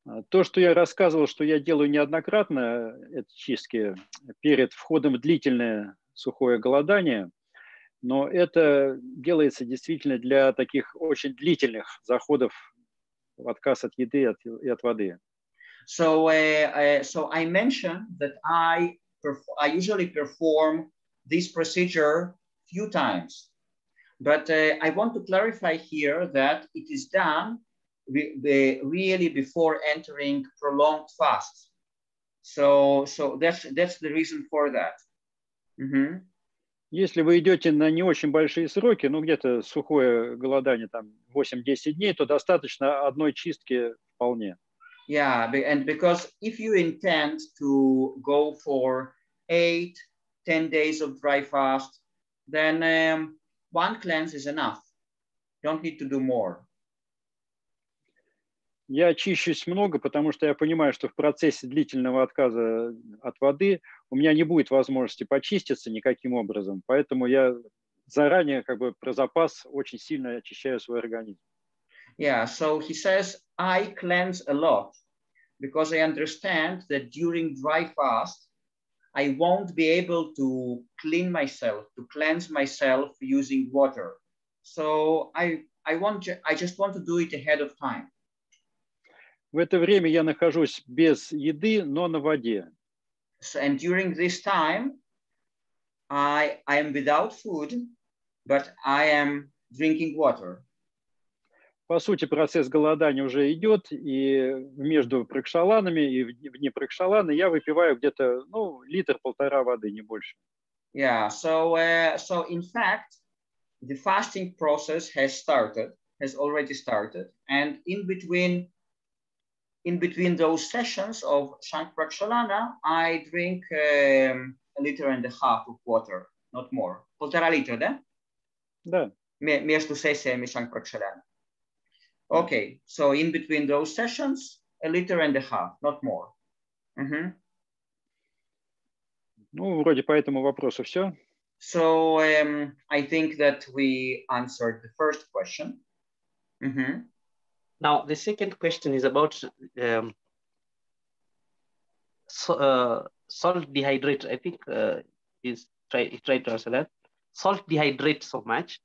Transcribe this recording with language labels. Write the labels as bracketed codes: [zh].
[ru] То, что я рассказывал, что я делаю неоднократно, это чистки перед входом в длительное сухое голодание, но это делается действительно для таких очень длительных заходов в отказ от еды и от воды. [en] So I mentioned that I usually perform this procedure few times, but I want to clarify here that it is done really before entering prolonged fast. So that's the reason for that. Mm-hmm. [ru] Если вы идете на не очень большие сроки, ну где-то сухое голодание, там 8-10 дней, то достаточно одной чистки вполне. [en] Yeah, and because if you intend to go for 8-10 days of dry fast, then one cleanse is enough. You don't need to do more. [ru] Я очищусь много, потому что я понимаю, что в процессе длительного отказа от воды у меня не будет возможности почиститься никаким образом. Поэтому я заранее как бы про запас очень сильно очищаю свой организм. [en] Yeah, so he says, I cleanse a lot because I understand that during dry fast, I won't be able to clean myself, to cleanse myself using water. So I just want to do it ahead of time. [ru] В это время я нахожусь без еды, но на воде. [en] So, and during this time, I am without food, but I am drinking water. [ru] По сути, процесс голодания уже идет, и между пракшаланами и вне пракшаланы я выпиваю где-то, ну, литр-полтора воды, не больше. [en] Yeah, so in fact, the fasting process has already started, and in between those sessions of Shank Prakshalana, I drink 1.5 liters of water, not more. [ru] 1,5 литра, да? Да. Между сессиями [en] Shank Prakshalana. Okay, so in between those sessions, 1.5 liters, not more. [ru] Ну, вроде по этому вопросу все. [en] So I think that we answered the first question. Now, the second question is about salt dehydrate. I think he tried to answer that. Salt dehydrate so much.